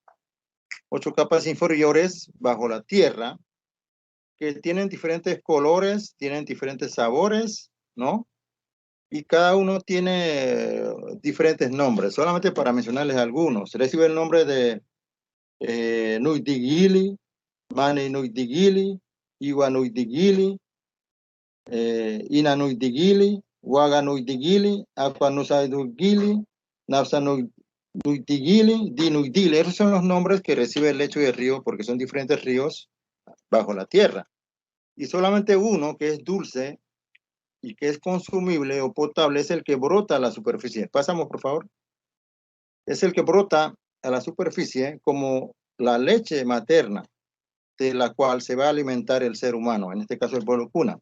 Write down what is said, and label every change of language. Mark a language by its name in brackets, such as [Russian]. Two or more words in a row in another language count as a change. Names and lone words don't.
[Spanish] 8 capas inferiores bajo la tierra que tienen diferentes colores, tienen diferentes sabores, ¿no? Y cada uno tiene diferentes nombres, solamente para mencionarles algunos. Recibe el nombre de Nuidigili, Mane Nuidigili, Iwa Nuidigili, Ina Nuidigili, Waga Nuidigili, Aqua Nuidigili, Napsa Nuidigili, Di Nuidili. Esos son los nombres que recibe el lecho del río porque son diferentes ríos bajo la tierra. Y solamente uno que es dulce y que es consumible o potable es el que brota a la superficie. Pasamos, por favor. Es el que brota a la superficie como la leche materna de la cual se va a alimentar el ser humano, en este caso el pueblo Kuna.